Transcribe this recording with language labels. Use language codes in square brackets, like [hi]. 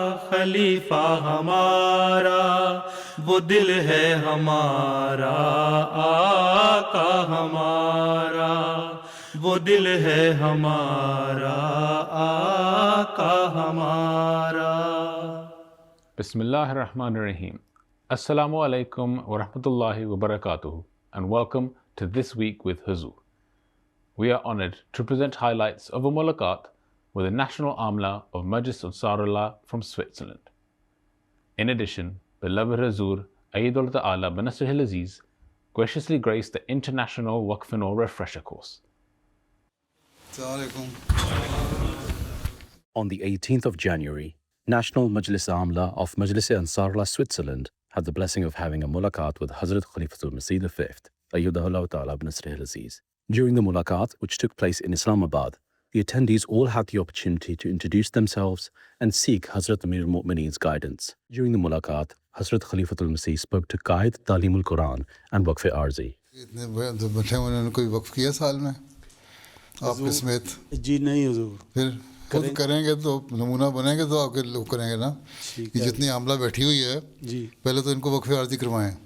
[ur] خلیفہ ہمارا، وہ دل ہے ہمارا آقا ہمارا، وہ دل ہے ہمارا آقا ہمارا۔ [ar] بسم اللہ الرحمن الرحیم۔ السلام علیکم ورحمۃ اللہ وبرکاتہ [en] and welcome to This Week with Huzur. We are honored to present highlights of a mulaqat with the National Amla of Majlis Ansarullah from Switzerland. In addition, beloved Huzur Ayyadullah Ta'ala Banasrihil Aziz graciously graced the International Waqf and Nour Refresher course. On the 18th of January, National Majlis Amla of Majlis Ansarullah Switzerland had the blessing of having a mulaqat with Hazrat Khalifatul Masih V, Ayyadullah Ta'ala Banasrihil Aziz. During the mulaqat, which took place in Islamabad, the attendees all had the opportunity to introduce themselves and seek Hazrat Amir al-Mu'mineen's guidance. During the mulaqat, Hazrat Khalifatul Masih spoke to guide Talimul Quran and Waqf Arzi. [ur] اتنے بیٹھے ہوئے انہوں نے کوئی وقف کیا سال میں آپ کے سمیت؟ جی نہیں حضور، پھر خود کریں گے تو نمونہ بنیں گے تو آپ کے لوگ کریں گے نا۔ کہ جتنی عاملہ بیٹھی ہوئی ہے جی پہلے تو ان کو وقف عارضی کروائیں،